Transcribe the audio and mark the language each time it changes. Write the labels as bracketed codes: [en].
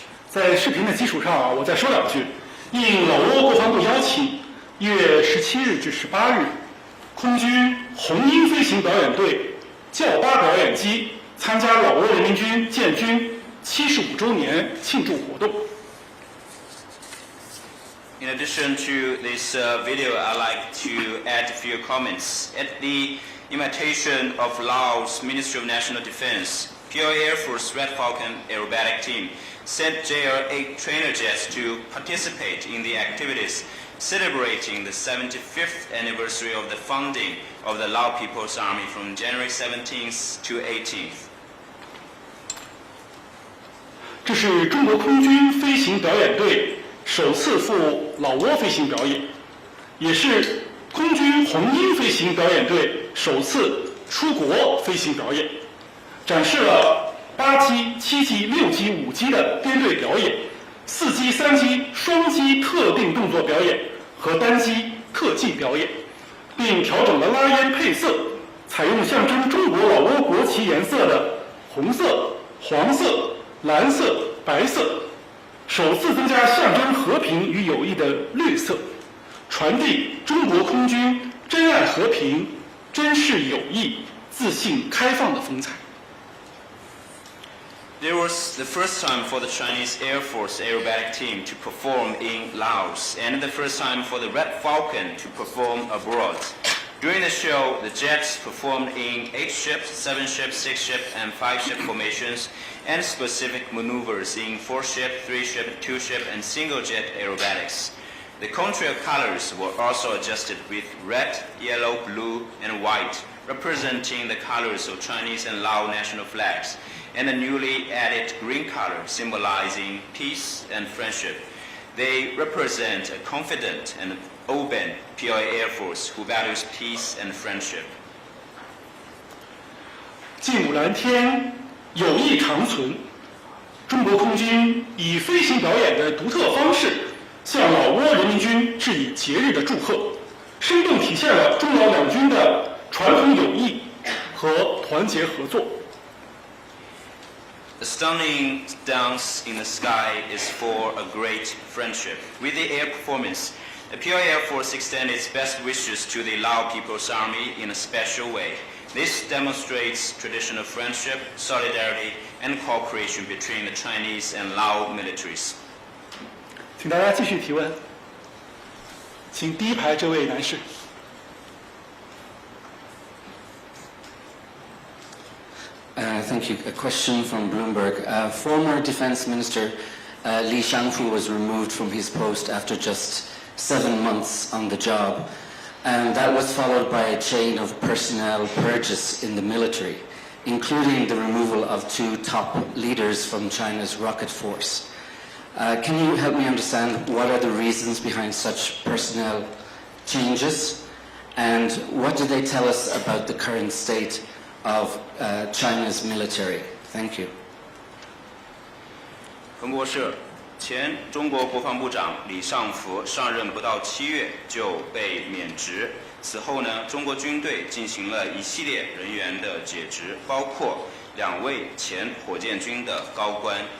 [zh] 在视频的基础上我再说两句。应老挝国防部邀请，1月17日至18日，空军红鹰飞行表演队教巴表演机参加老挝人民军建军75周年庆祝活动。 [en] In addition to this video, I'd like to add a few comments. At the invitation of Laos Ministry of National Defense, POI Air Force Red Falcon aerobatic team sent JR-8 trainer jets to participate in the activities celebrating the 75th anniversary of the founding of the Lao People's Army from January 17th to 18th. [zh] 这是中国空军飞行表演队首次赴老挝飞行表演，也是空军红鹰飞行表演队首次出国飞行表演，展示了8机、7机、6机、5机的编队表演，4机、3机双机特定动作表演和单机特技表演，并调整了拉烟配色，采用象征中国老挝国旗颜色的红色、黄色、蓝色、白色，首次增加象征和平与友谊的绿色，传递中国空军珍爱和平、珍视友谊、自信开放的风采。 [en] There was the first time for the Chinese Air Force aerobatic team to perform in Laos, and the first time for the Red Falcon to perform abroad. During the show, the jets performed in 8-ship, 7-ship, 6-ship, and 5-ship formations, and specific maneuvers in 4-ship, 3-ship, 2-ship, and single-jet aerobatics. The contrail colors were also adjusted with red, yellow, blue, and white, representing the colors of Chinese and Lao national flags, and the newly added green color symbolizing peace and friendship. They represent a confident and open POI Air Force who values peace and friendship. [zh] 尽古蓝天，友谊长存。中国空军以飞行表演的独特方式，向老挝人民军致以节日的祝贺，生动体现了中老两军的传统友谊和团结合作。 [en] The stunning dance in the sky is for a great friendship. With the air performance, the POI Air Force extended its best wishes to the Lao People's Army in a special way. This demonstrates traditional friendship, solidarity, and cooperation between the Chinese and Lao militaries. [zh] 请大家继续提问，请第一排这位男士。 [en] Thank you. A question from Bloomberg. Former Defense Minister Li Shangfu was removed from his post after just 7 months on the job, and that was followed by a chain of personnel purges in the military, including the removal of 2 top leaders from China's rocket force. Can you help me understand what are the reasons behind such personnel changes, and what do they tell us about the current state of China's military? Thank you. [zh] 彭博社，前中国国防部长李尚福上任不到7月就被免职。此后呢，中国军队进行了一系列人员的解职，包括2位前火箭军的高官。